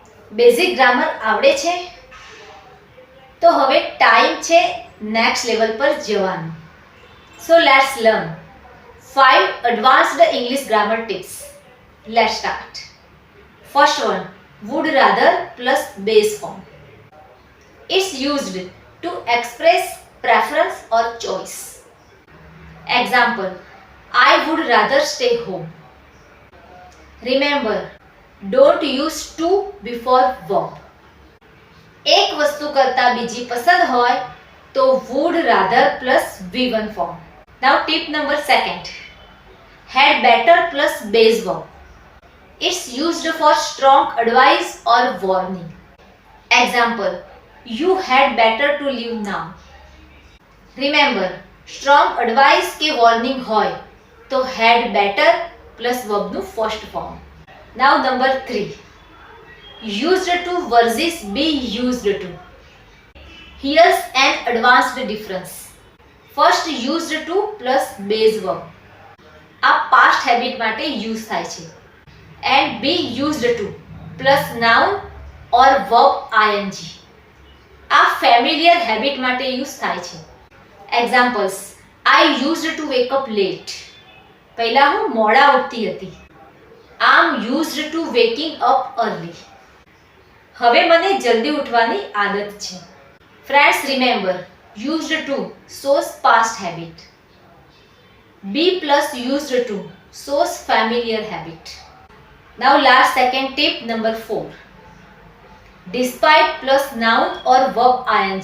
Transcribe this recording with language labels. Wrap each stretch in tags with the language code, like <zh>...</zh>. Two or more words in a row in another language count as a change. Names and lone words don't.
<gu>બેઝિક ગ્રામર આવડે છે? તો હવે ટાઈમ છે</gu> <en>next level</en> <gu>પર જવાનું.</gu> <en>So let's learn 5 advanced English grammar tips. Let's start. First one, would rather plus base form. It's used to express preference or choice. Example, I would rather stay home. Remember, don't use to before verb.</en> <gu>એક વસ્તુ કરતા બીજી પસંદ હોય તો</gu> <en>would rather plus V1 form. Now tip number second, had better plus base verb. It's used for strong advice or warning. Example, you had better to leave now. Remember, strong advice કે warning</en> <gu>હોય તો</gu> <en>had better plus verb નું first form. Now number 3, used to versus be used to. Here's an advanced difference. First, used to plus base verb.</en> <gu>આ</gu> <en>past habit</en> <gu>માટે use થાય છે.</gu> <en>And be used to plus noun or verb ing.</en> <gu>આ</gu> <en>familiar habit</en> <gu>માટે use થાય છે.</gu> <en>Examples, I used to wake up late.</en> <gu>પહેલા હું મોડા ઉઠતી હતી.</gu> <en>I'm used to waking up early.</en> <gu>હવે મને જલ્દી ઉઠવાની આદત છે.</gu> <en>Friends, remember, used to shows past habit. Be plus used to shows familiar habit. Now last second tip number 4. Despite plus noun or verb ing.</en>